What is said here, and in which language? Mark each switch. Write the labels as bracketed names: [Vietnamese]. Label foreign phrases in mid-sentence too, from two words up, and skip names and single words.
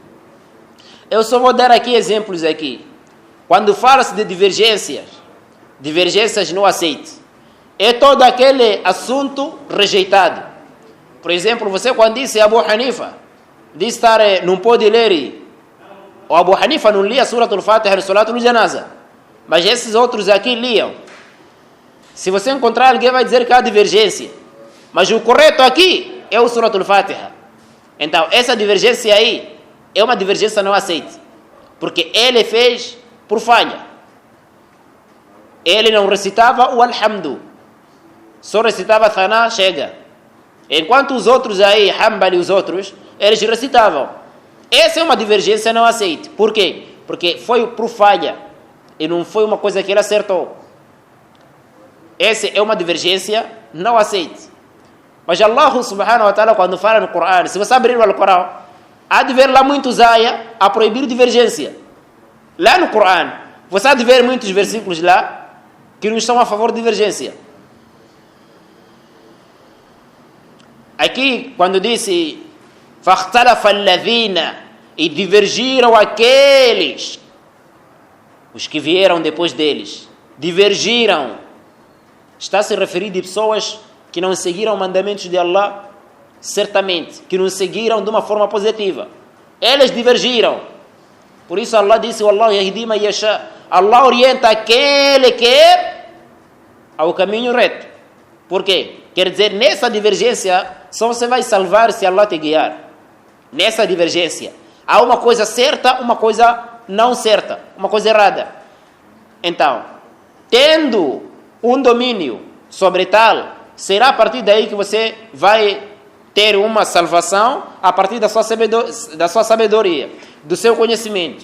[Portuguese] Eu só vou dar aqui exemplos aqui. Quando fala-se de divergências não aceitas, é todo aquele assunto rejeitado. Por exemplo, você quando disse Abu Hanifa, disse estar, não pode ler, o Abu Hanifa não lia Surat al-Fatiha e [Arabic] صلاة الجنازة, [Portuguese] mas esses outros aqui liam. Se você encontrar alguém vai dizer que há divergência, mas o correto aqui é o Surat al-Fatiha. Então, essa divergência aí é uma divergência não aceita, porque ele fez por falha. Ele não recitava o Alhamdu, só recitava Thana, chega. Enquanto os outros aí, Hanbali e os outros, eles recitavam. Essa é uma divergência não aceita. Por quê? Porque foi por falha e não foi uma coisa que ele acertou. Essa é uma divergência não aceita. Mas Allah [Arabic] سبحانه وتعالى, [Portuguese] quando fala no Corão, se você abrir o Corão, há de ver lá muitos ayah a proibir divergência. Lá no Corão, você há de ver muitos versículos lá que não estão a favor de divergência. Aqui, quando disse [Arabic] فَاخْتَلَفَ الَّذِينَ, [Portuguese] e divergiram aqueles, os que vieram depois deles, divergiram, está a se referir de pessoas que não seguiram mandamentos de Allah, certamente, que não seguiram de uma forma positiva. Eles divergiram. Por isso Allah disse, [Arabic] والله يهدي من يشاء, [Portuguese] Allah orienta quem Ele quer ao caminho reto. Por quê? Quer dizer, nessa divergência, só você vai salvar se Allah te guiar. Nessa divergência, há uma coisa certa, uma coisa não certa, uma coisa errada. Então, tendo um domínio sobre tal, será a partir daí que você vai ter uma salvação a partir da sua sabedoria, do seu conhecimento.